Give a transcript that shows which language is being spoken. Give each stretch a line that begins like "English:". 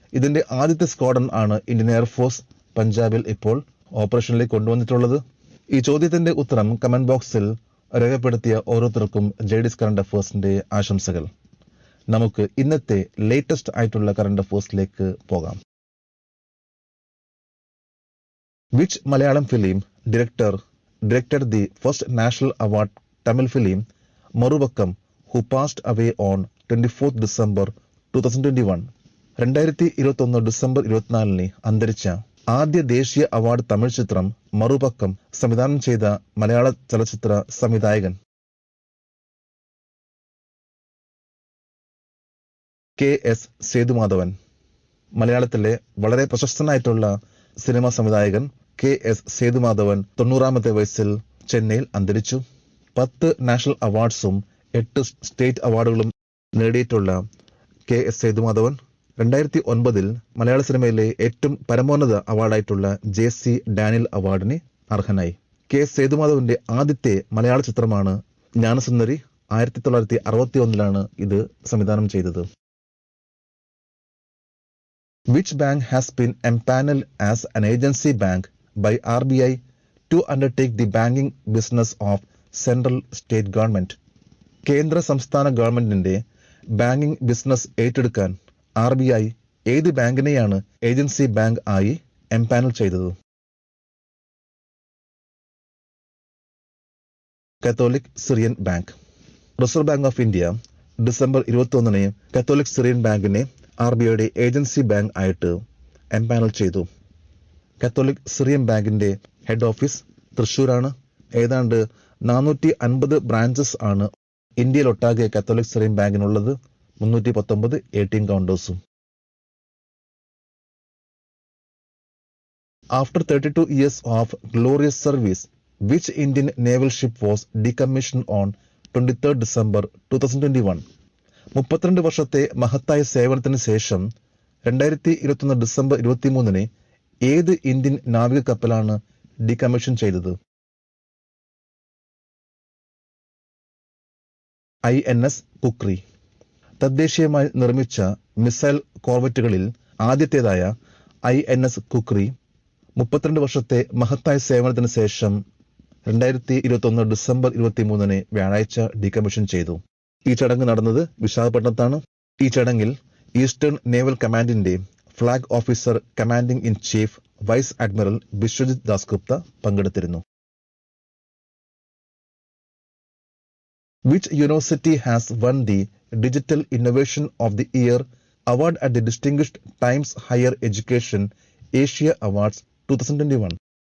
Malayalam: ഇതിന്റെ ആദ്യത്തെ സ്ക്വാഡ്രൺ ആണ് ഇന്ത്യൻ എയർഫോഴ്സ് പഞ്ചാബിൽ ഇപ്പോൾ ഓപ്പറേഷനിലേക്ക് കൊണ്ടുവന്നിട്ടുള്ളത്. ഈ ചോദ്യത്തിന്റെ ഉത്തരം കമന്റ് ബോക്സിൽ രേഖപ്പെടുത്തിയ ഓരോരുത്തർക്കും JDS കറണ്ട് അഫേഴ്സിന്റെ ആശംസകൾ. നമുക്ക് ഇന്നത്തെ ലേറ്റസ്റ്റ് ആയിട്ടുള്ള കറണ്ട് അഫേഴ്സിലേക്ക് പോകാം.
English: Which Malayalam film directed the first national award Tamil film Maruvakkam, who passed away on 24th December 2021?
Malayalam: 2021 December 24 അന്തരിച്ച ആദ്യ ദേശീയ അവാർഡ് തമിഴ് ചിത്രം മറുപക്കം സംവിധാനം ചെയ്ത മലയാള ചലച്ചിത്ര സംവിധായകൻ KS സേതുമാധവൻ. മലയാളത്തിലെ വളരെ പ്രശസ്തനായിട്ടുള്ള സിനിമാ സംവിധായകൻ KS സേതുമാധവൻ 90-ാമത്തെ വയസ്സിൽ ചെന്നൈയിൽ അന്തരിച്ചു. 10 നാഷണൽ അവാർഡ്സും 8 സ്റ്റേറ്റ് അവാർഡുകളും നേടിയിട്ടുള്ള KS സേതുമാധവൻ 2009 മലയാള സിനിമയിലെ ഏറ്റവും പരമോന്നത അവാർഡായിട്ടുള്ള JC ഡാനിയൽ അവാർഡിന് അർഹനായി. KS സേതുമാധവന്റെ ആദ്യത്തെ മലയാള ചിത്രമാണ് ജ്ഞാനസുന്ദരി. 1961 ഇത് സംവിധാനം ചെയ്തത്.
English: Which bank has been empaneled as an agency bank by RBI to undertake the banking business of central state government?
Malayalam: കേന്ദ്ര സംസ്ഥാന ഗവൺമെന്റിന്റെ ബാങ്കിംഗ് ബിസിനസ് ഏറ്റെടുക്കാൻ RBI ഏത് ബാങ്കിനെയാണ് ഏജൻസി ബാങ്ക് ആയി എംപാനൽ ചെയ്തത്? Catholic Syrian bank. Reserve bank of India December 21 Catholic Syrian ബാങ്കിനെ RBIയുടെ agency bank ആയിട്ട് empanel ചെയ്തു. കത്തോലിക് സിറിയൻ ബാങ്കിന്റെ ഹെഡ് ഓഫീസ് തൃശ്ശൂരാണ്. ഏതാണ്ട് 450 ബ്രാഞ്ചസ് ആണ് ഇന്ത്യയിലൊട്ടാകെ Catholic Syrian ബാങ്കിനുള്ളത്. 319 ATM കൗണ്ടേഴ്സും.
English: After 32 years of glorious service, which Indian naval ship was decommissioned on 23rd December 2021?
Malayalam: 32 വർഷത്തെ മഹത്തായ സേവനത്തിന് ശേഷം 2021 ഡിസംബർ 23 ഏത് ഇന്ത്യൻ നാവിക കപ്പലാണ് ഡീകമ്മീഷൻ ചെയ്തത്? INS കുക്രി. തദ്ദേശീയമായി നിർമ്മിച്ച മിസൈൽ കോർവെറ്റുകളിൽ ആദ്യത്തേതായ INS കുക്രി 32 വർഷത്തെ മഹത്തായ സേവനത്തിന് ശേഷം 2021 ഡിസംബർ 23 വ്യാഴാഴ്ച ഡീകമ്മീഷൻ ചെയ്തു. ഈ ചടങ്ങ് നടന്നത് വിശാഖപട്ടണത്താണ്. ഈ ചടങ്ങിൽ ഈസ്റ്റേൺ നേവൽ കമാൻഡിന്റെ flag officer commanding in chief vice admiral Biswajit Dasgupta പങ്കെടുത്തിരുന്നു.
English: Which university has won the Digital Innovation of the Year award at the Distinguished Times Higher Education Asia Awards 2021?